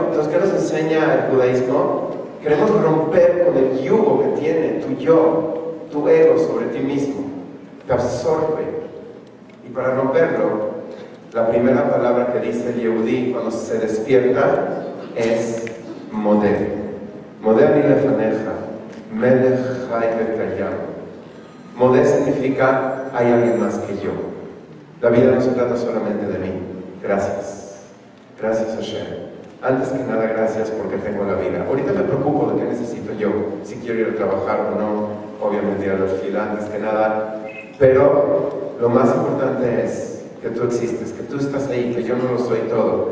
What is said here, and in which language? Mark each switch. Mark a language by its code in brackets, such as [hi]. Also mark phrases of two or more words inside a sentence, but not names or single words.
[es] Entonces, ¿qué nos enseña el judaísmo? Queremos romper con el yugo que tiene tu yo, tu ego sobre ti mismo. Te absorbe. Y para romperlo, la primera palabra que dice el Yehudí cuando se despierta es modé. [he] מודה אני לפניך, מלך חי וקיים. [es] Modé significa hay alguien más que yo. La vida no se trata solamente de mí. Gracias. Gracias Hashem. Antes que nada, gracias porque tengo la vida. Ahorita me preocupo de qué necesito yo, si quiero ir a trabajar o no, obviamente ir a la fila antes que nada, pero lo más importante es que tú existes, que tú estás ahí, que yo no lo soy todo.